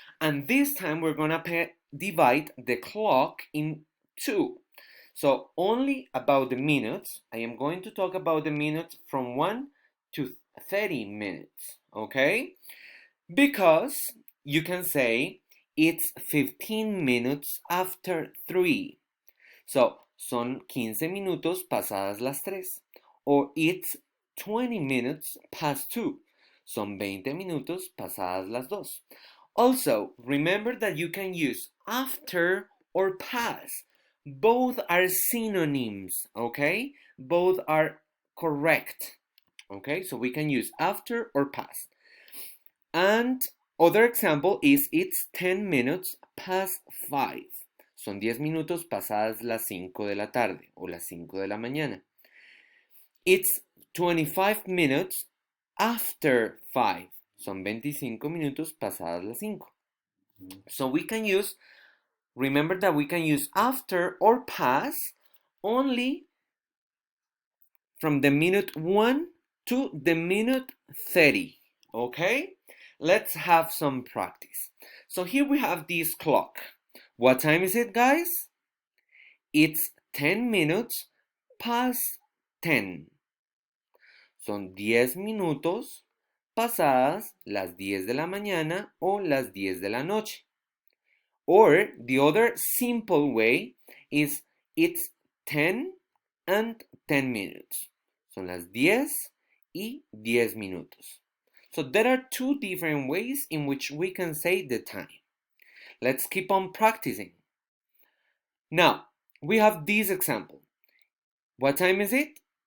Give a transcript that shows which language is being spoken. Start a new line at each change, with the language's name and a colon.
English: And this time we're going to divide the clock in two. So only about the minutes. I am going to talk about the minutes from 1 to 30 minutes, okay? Because you can say it's 15 minutes after 3. So,
Spanish: son 15 minutos pasadas las 3.
English: Or it's 20 minutes past 2.
Spanish: Son 20 minutos pasadas las 2.
English: Also, remember that you can use after or past. Both are synonyms, okay? Both are correct, okay? So we can use after or past. And other example is it's 10 minutes past 5.
Spanish: Son 10 minutos pasadas las 5 de la tarde o las 5 de la mañana.
English: It's 25 minutes after 5.
Spanish: Son 25 minutos pasadas las 5.
English: So we can use, remember that we can use after or past only from the minute 1 to the minute 30. Okay? Let's have some practice. So here we have this clock. What time is it, guys? It's 10 minutes past 10.
Spanish: Son 10 minutos pasadas las 10 de la mañana o las 10 de la noche.
English: Or the other simple way is it's 10 and 10 minutes.
Spanish: Son las 10 y 10 minutos.
English: So there are two different ways in which we can say the time. Let's keep on practicing. Now, we have this example. What time is it?